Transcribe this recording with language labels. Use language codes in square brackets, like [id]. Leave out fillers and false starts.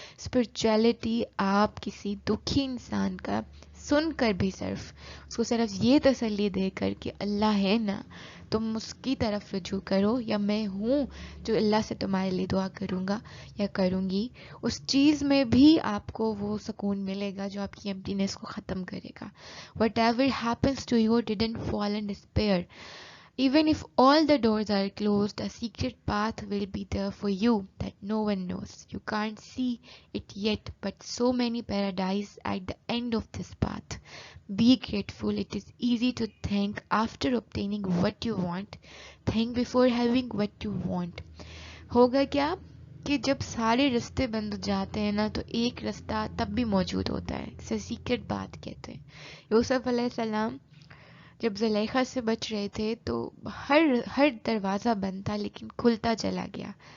[ur] Spirituality آپ کسی دکھی انسان کا سن کر بھی صرف اس کو صرف یہ تسلی دے کر کہ اللہ ہے نا, تم اس کی طرف رجوع کرو, یا میں ہوں جو اللہ سے تمہارے لیے دعا کروں گا یا کروں گی, اس چیز میں بھی آپ کو وہ سکون ملے گا جو آپ کی ایمٹینس کو ختم کرے گا. [en] Whatever happens to you didn't fall in despair. Even if all the doors are closed, a secret path will be there for you that no one knows. You can't see it yet, but so many paradise at the end of this path. Be grateful. It is easy to thank after obtaining what you want. Thank before having what you want. [ur] ہوگا کیا کہ جب سارے رستے بند ہو جاتے ہیں نا, تو ایک رستہ تب بھی موجود ہوتا ہے, اسے سیکرٹ بات کہتے ہیں. یوسف علیہ السلام جب زلیخا سے بچ رہے تھے تو ہر دروازہ بند تھا لیکن کھلتا چلا گیا.